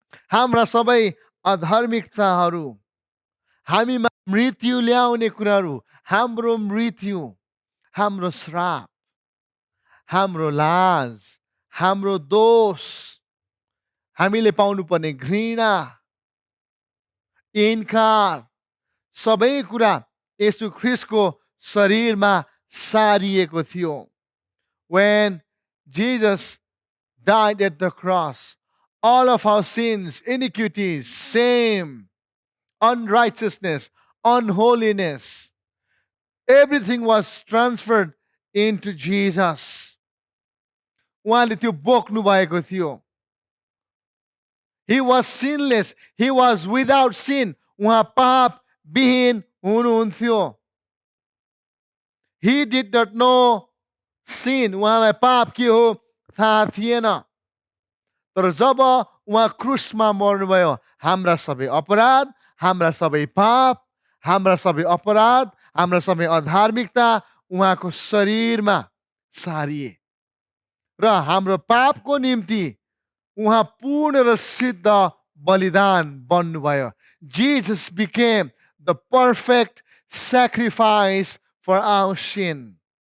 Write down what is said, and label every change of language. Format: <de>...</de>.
<ne>हाम्रा सबै अधार्मिकताहरू, हामीमा मृत्यु ल्याउने कुराहरू, हाम्रो मृत्यु, हाम्रो श्राप, हाम्रो लाज, हाम्रो दोष, हामीले पाउनुपर्ने घृणा, इन्कार, सबै कुरा येशू ख्रीष्टको शरीरमा सारिएको थियो।</ne> <en>When Jesus died at the cross, all of our sins, iniquities, shame, unrighteousness, unholiness. Everything was transferred into Jesus.</en> <ne>उहाँले त्यो बोक्नु भएको थियो.</ne> <en>He was sinless. He was without sin.</en> <ne>उहाँ पाप विहीन हुनुहुन्थ्यो.</ne> <en>He did not know sin.</en> <ne>उहाँलाई पाप के हो थाहा थिएन. तर जब उहाँ क्रुसमा मर्नुभयो, हाम्रा सबै अपराध, हाम्रा सबै पाप, हाम्रा सबै अपराध, हाम्रा सबै अधार्मिकता उहाँको शरीरमा सारिए र हाम्रो पापको निम्ति उहाँ पूर्ण र सिद्ध बलिदान बन्नुभयो.</ne> <en>Jesus became the perfect sacrifice for our sin.</en>